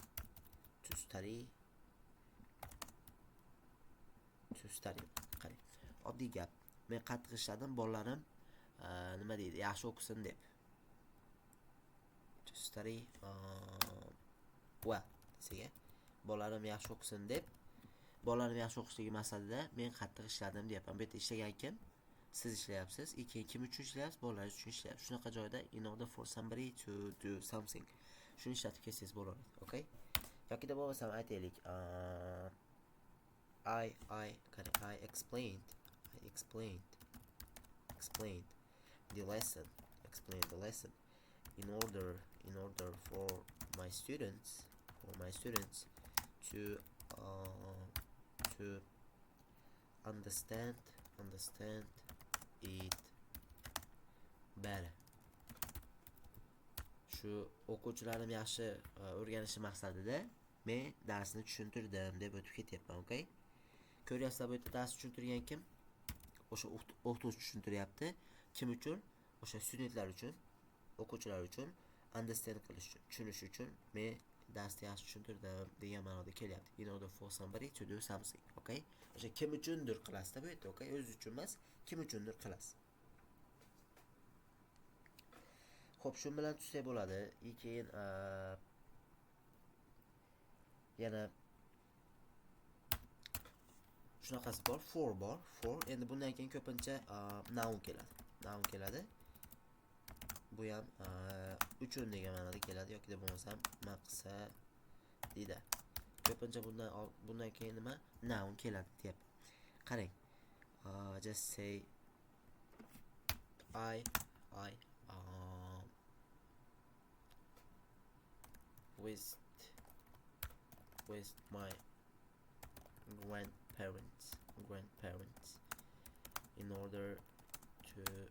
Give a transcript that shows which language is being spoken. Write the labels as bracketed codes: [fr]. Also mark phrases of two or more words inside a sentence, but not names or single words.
[uz] Qarang, oddiy gap. Men qattiq ishladim, bolalarim nima deydi? Yaxshi o'qisin deb. [en] To study well [uz] desaga, bolalarim yaxshi o'qisin deb, bolalarim yaxshi o'qishligi maqsadida men qattiq ishladim deyapman. Bu yerda ishlagan kim? Siz ishlayapsiz. Keyin kim uchun ishlayapsiz? Bolalar uchun ishlayapsiz. Shunaqa joyda [en] in order for somebody to do something. [uz] Shuni ishlatib kelsangiz bo'ladi, okay? Yoki da bo'lmasa aytaylik, [en] I explained the lesson in order for my students to understand it better. [uz] Shu o'quvchilarim yaxshi o'rganishi maqsadida men darsni tushuntirdim deb o'tib ketyapman, okay? Ko'ryapsizlar, bu yerda dars tushuntirgan kim? O'sha o'qituvchi tushuntiryapti. Kim uchun? O'sha studentlar uchun, o'quvchilar uchun, understand qilish uchun, tushunish uchun men darsni yaxshi tushuntirdim degan ma'noda kelyapti. [en] In order for somebody to do something, okay? [uz] O'sha kim uchundir qilasizda bu yerda, okay? O'z uchun emas, kim uchundir qilasiz. Xo'p, shu bilan tutsak bo'ladi. Keyin yana shunaqasi bor, for. Endi bundan keyin ko'pincha noun keladi. Bu ham uchun degan ma'noda keladi yoki da bo'lmasam maqsadida. Ko'pincha bundan keyin nima? Noun keladi deyapti. Qarang. [en] Just say I with my grandparents in order to